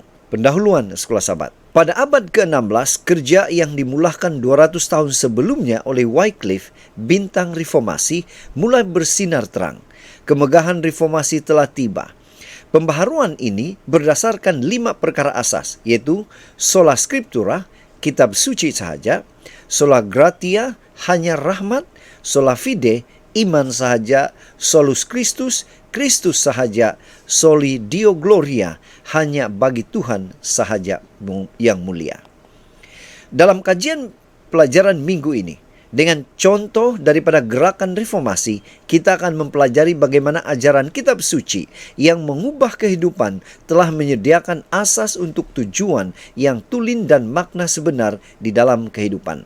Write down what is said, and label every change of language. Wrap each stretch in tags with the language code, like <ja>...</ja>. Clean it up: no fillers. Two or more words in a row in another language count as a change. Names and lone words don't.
<ms>Pendahuluan Sekolah Sabat. Pada abad ke-16, kerja yang dimulahkan 200 tahun sebelumnya oleh Wycliffe, bintang reformasi, mulai bersinar terang. Kemegahan reformasi telah tiba. Pembaharuan ini berdasarkan 5 perkara asas, yaitu</ms> <la>sola scriptura,</la> <ms>kitab suci sahaja;</ms> <la>sola gratia,</la> <ms>hanya rahmat;</ms> <la>sola fide,</la> <ms>iman sahaja;</ms> <la>solus Christus,</la> <ms>Kristus sahaja;</ms> <la>soli Deo gloria,</la> <ms>hanya bagi Tuhan sahaja yang mulia. Dalam kajian pelajaran minggu ini, dengan contoh daripada gerakan reformasi, kita akan mempelajari bagaimana ajaran kitab suci yang mengubah kehidupan telah menyediakan asas untuk tujuan yang tulen dan makna sebenar di dalam kehidupan.</ms>